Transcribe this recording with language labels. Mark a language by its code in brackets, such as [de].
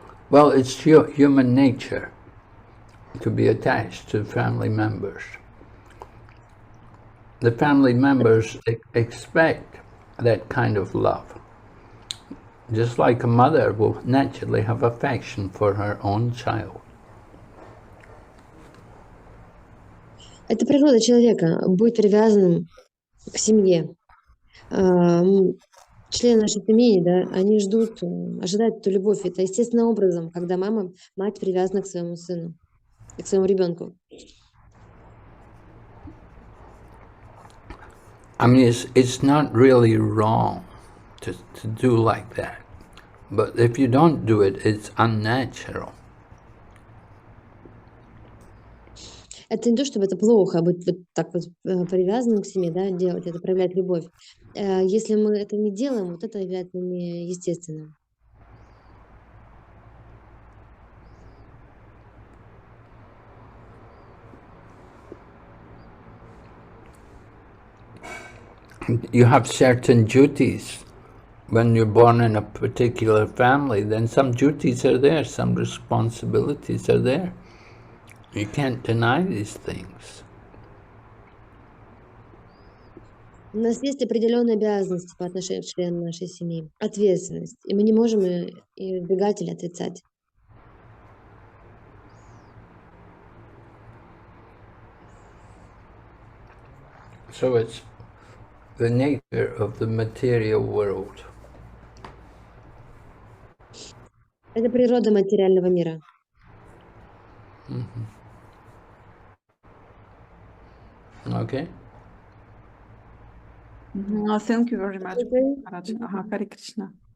[en] Well, it's human nature to be attached to family members. The family members expect that kind of love. Just like a mother will naturally have affection for her own child. [ru] Это природа человека, быть привязанным к семье. Члены нашей семьи, да, они ожидают эту любовь. Это естественным образом, когда мать привязана к своему сыну, к своему ребенку. [en] I mean, it's not really wrong to do like that. But if you don't do it, it's unnatural. [ru] Это не то, чтобы это плохо, быть вот так вот привязанным к семье, да, делать это, проявлять любовь. Если мы это не делаем, вот это является неестественным. [en] You have certain duties. When you're born in a particular family, then some duties are there, some responsibilities are there. You can't deny these things. [ru] У нас есть определенные обязанности по отношению к членам нашей семьи, ответственность, и мы не можем ее избегать или отрицать. [en] So it's the nature of the material world. [ru] Это природа материального мира. [en] Okay? Thank you very much. [ru] Окей. Марадж. Ага, Хари Кришна.